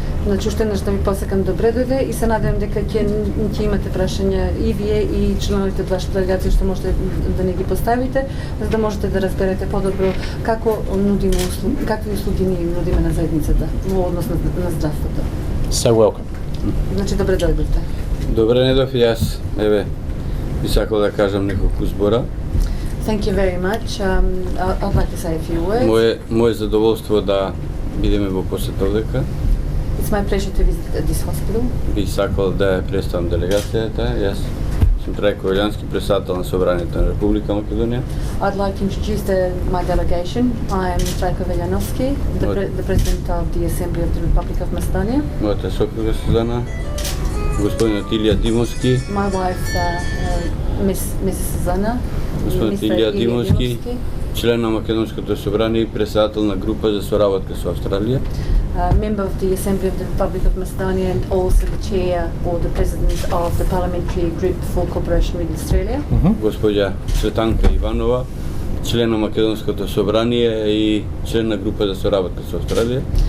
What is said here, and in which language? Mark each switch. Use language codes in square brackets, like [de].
[mk] Значи, уште еднаш да ви посекам добре дојде и се надевам дека ќе имате прашања и вие и членовите од вашата делегација што можете да не ги поставите, за да можете да разберете подобро како нудиме услуги, какви услуги ние нудиме на заедницата во однос на здравството. [en] So welcome. [mk] Значи, добре дојдовте. Добре недов и јас, еве, би сакал да кажам неколку збора. [en] Thank you very much. I'd like to say a few words. [mk] Моје задоволство да бидеме во посета овдека. [en] It's my pleasure to visit this hospital. [mk] Би сакал да ја представам делегацијата. Јас сум Трайко Велјановски, председател на Собранието на Република Македонија. [en] I'd like to introduce my delegation. I am Trajko Veljanovski, the President of the Assembly of the Republic of Macedonia. [mk] Мојата сопруга Сузана, господинот Илија Димовски. [en] My wife, Mrs. Suzana. [mk] Господинот Илија Димовски, член на Македонското собрание и председател на група за соработка со Австралија. [en] Member of the Assembly of the Republic of Macedonia and also the chair or the president of the parliamentary group for cooperation with Australia. [mk] Госпоѓа Цветанка Иванова, член на Македонското собрание и член на група за соработка со Австралија.